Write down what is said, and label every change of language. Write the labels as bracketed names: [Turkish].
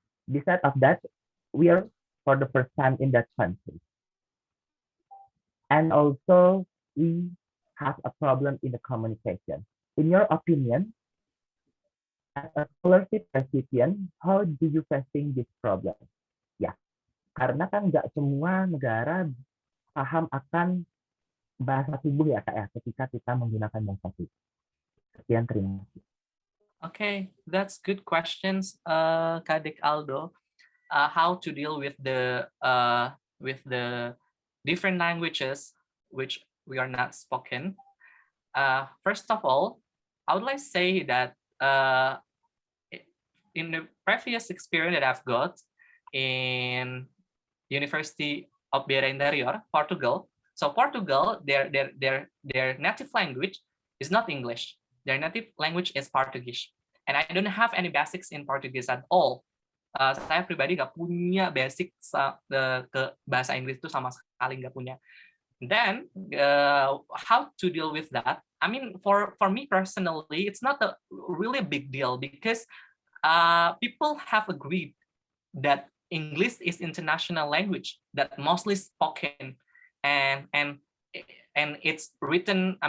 [English] Besides of that, we are for the first time in that country. And also, we have a problem in the communication. In your opinion, as a scholarship recipient, how do you facing this problem? [Indonesian] Ya, karena kan nggak semua negara paham akan bahasa tubuh ya Kak ya, ketika kita menggunakan bahasa tubuh. Sekian, terima kasih. [English] Okay, that's good questions, Kadek Aldo. How to deal with the different languages which we are not spoken. First of all, I would like to say that in the previous experience that I've got in University of Beira Interior, Portugal. So Portugal, their native language is not English. Their native language is Portuguese. And I don't have any basics in Portuguese at all. [Indonesian] Saya pribadi nggak punya basic ke bahasa Inggris itu sama sekali nggak punya. [English] Then how to deal with that? I mean, for me personally, it's not a really big deal because people have agreed that English is international language that mostly spoken, and it's written.